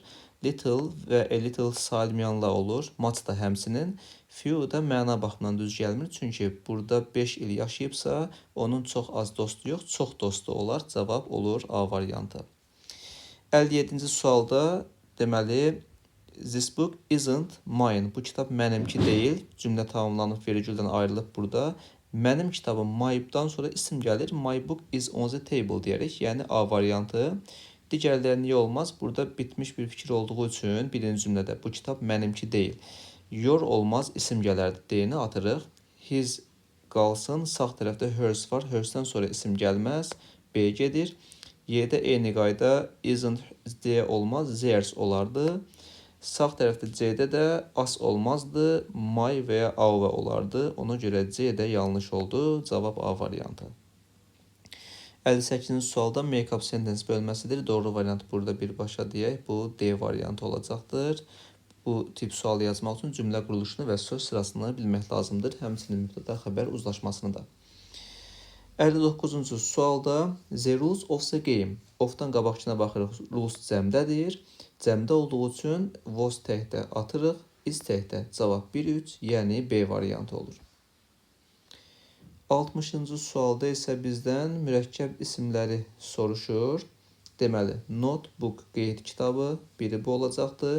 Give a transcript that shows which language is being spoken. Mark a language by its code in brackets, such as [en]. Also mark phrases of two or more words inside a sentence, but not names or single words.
[az] Little və [en] a little [az] sayılmayanla olur. Much da həmsinin. Few da məna baxımından düz gəlmir. Çünki burada 5 il yaşayıbsa, onun çox az dostu yox, çox dostu olar. Cavab olur A variantı. 57-ci sualda deməli [en] This book isn't mine. [az] Bu kitab mənimki deyil. Cümlə tamamlanıb, vergüldən ayrılıb burada. Mənim kitabım my'dan sonra isim gəlir. [en] My book is on the table [az] deyərək. Yəni A variantı. Digərləri niyə olmaz? Burada bitmiş bir fikir olduğu üçün birinci cümlədə bu kitab mənimki deyil. Your olmaz, isim gələrdi. D-ni atırıq. His qalsın. Sağ tərəfdə hers var. Hersdən sonra isim gəlməz. B gedir. Y-də eyni qayda isn't D olmaz. Theirs olardı. Sağ tərəfdə C-də də as olmazdı, my və ya our olardı. Ona görə C də yanlış oldu. Cavab A variantı. 58-ci sualda [en] make-up sentence [az] bölməsidir. Doğru variant burada birbaşa deyək. Bu D variantı olacaqdır. Bu tip sual yazmaq üçün cümlə quruluşunu və söz sırasını bilmək lazımdır. Həmçinin mübtəda xəbər uzlaşmasını da. [en] 59-cu sualda the rules of the game. [az] Of-dan qabaqçına baxırıq. Rules cəmdədir. Cəmdə olduğu üçün was təkdə atırıq. Is təkdə. Cavab 1-3, yəni B variantı olur. 60-cı sualda isə bizdən mürəkkəb isimləri soruşur. Deməli, notebook qeyd kitabı, biri bu olacaqdır.